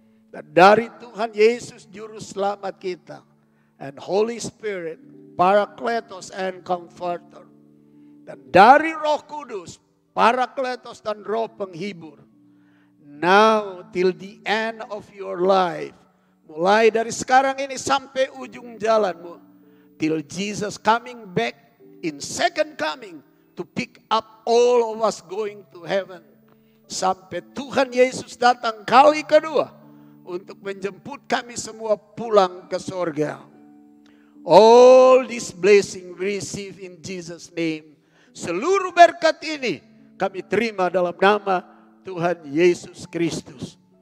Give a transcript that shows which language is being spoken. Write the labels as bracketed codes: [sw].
[id] Dan dari Tuhan Yesus Juru Selamat kita. [en] And Holy Spirit, Parakletos and Comforter. [id] Dan dari Roh Kudus, Parakletos dan Roh Penghibur. [en] Now till the end of your life. [id] Mulai dari sekarang ini sampai ujung jalanmu. [en] Till Jesus coming back in second coming. To pick up all of us going to heaven. [id] Sampai Tuhan Yesus datang kali kedua. Untuk menjemput kami semua pulang ke sorga. [en] All this blessing receive in Jesus name. [id] Seluruh berkat ini kami terima dalam nama Tuhan Yesus Kristus.